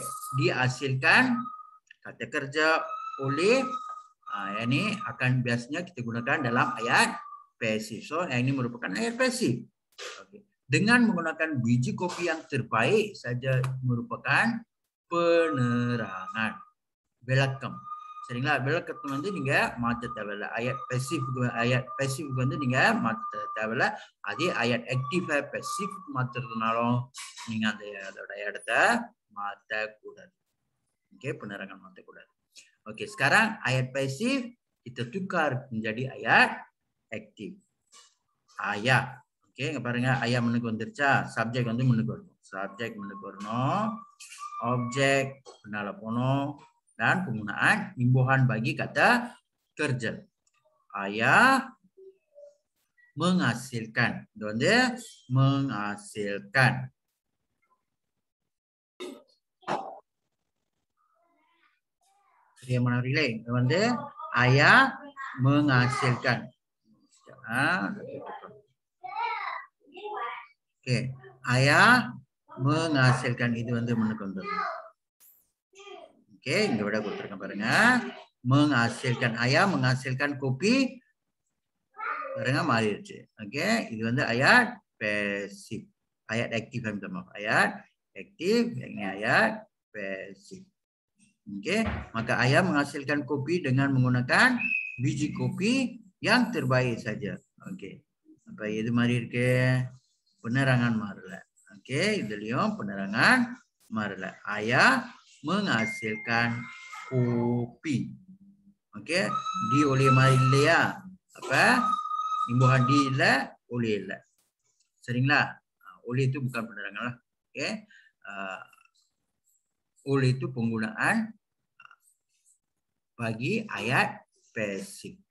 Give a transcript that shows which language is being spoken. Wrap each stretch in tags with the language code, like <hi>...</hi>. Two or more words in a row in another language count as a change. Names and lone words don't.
<ms>Dihasilkan kata kerja oleh yang ini akan biasanya kita gunakan dalam ayat pasif. So yang ini merupakan ayat pasif. Okay. Dengan menggunakan biji kopi yang terbaik saja merupakan penerangan. Belakang.</ms> <ta>சரிங்களா? விளக்கத்தை வந்து நீங்க மாற்ற தேவையில்ல.</ta> <ms>ayat pasif</ms> <ta>வந்து நீங்க மாற்ற தேவையில்ல. அதே</ta> <ms>ayat active pasif</ms> <ta>மாத்துறதுனாலும் நீங்க அதோட இடத்தை மாற்றக்கூடாது. Okey, penerangan மாற்றக்கூடாது.</ta> <ms>Okey, sekarang ayat pasif kita tukar menjadi ayat aktif. Ayat. Okey,</ms> <ta>இங்க பாருங்க ayat முன்னுக்கு வந்துருச்சா? சப்ஜெக்ட் வந்து முன்னுக்கு வரணும். சப்ஜெக்ட் முன்னுக்கு வரணும். Objek பின்னால போணும்.</ta> <ms>Dan penggunaan imbuhan bagi kata kerja. Ayah menghasilkan. Itu வந்து menghasilkan. Dia mana relay? Itu வந்து ayah menghasilkan. Okey, ayah menghasilkan itu</ms> <ta>வந்து முன்னுக்கு வந்துரும். Okey, இங்க விட கொடுத்திருக்கேன் பாருங்க.</ta> <ms>Menghasilkan. Ayah menghasilkan kopi. Barengan மாறிடுச்சு. Okey,</ms> <ta>இது வந்து</ta> <ms>ayat pasif. Ayat aktif minta maaf. Ayat aktif, ini ayat pasif. Okey, maka ayah menghasilkan kopi dengan menggunakan biji kopi yang terbaik saja. Okey. Apa</ms> <ta>இது மாதிரி இருக்கு? Penerangan மாறல. Okey, இதுலயும் penerangan மாறல.</ta> <ms>Ayah menghasilkan kopi. Okey, di oleh mari இல்லையா? Apa? Imbuhan di இல்ல, oleh இல்ல. Seringlah. Oleh itu bukan penerangan lah. Okey. Oleh itu penggunaan bagi ayat pasif.</ms>